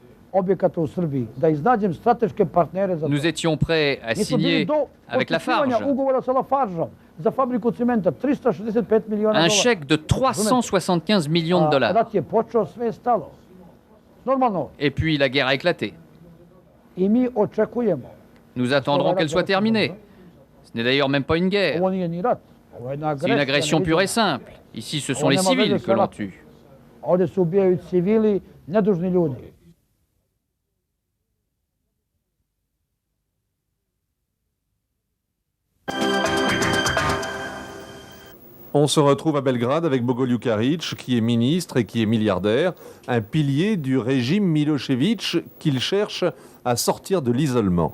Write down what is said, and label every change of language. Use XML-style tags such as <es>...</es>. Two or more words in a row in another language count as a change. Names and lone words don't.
<fr>Nous étions prêts à signer avec Lafarge un chèque de 375 millions de dollars. Et puis la guerre a éclaté. Nous attendrons qu'elle soit terminée. Ce n'est d'ailleurs même pas une guerre. C'est une agression pure et simple. Ici, ce sont les civils que l'on tue.</fr> <sr>Ovdje se ubijaju civili, nedužni ljudi.</sr> <fr>On se retrouve à Belgrade avec Bogoljub Karić, qui est ministre et qui est milliardaire, un pilier du régime Milošević qu'il cherche à sortir de l'isolement.</fr>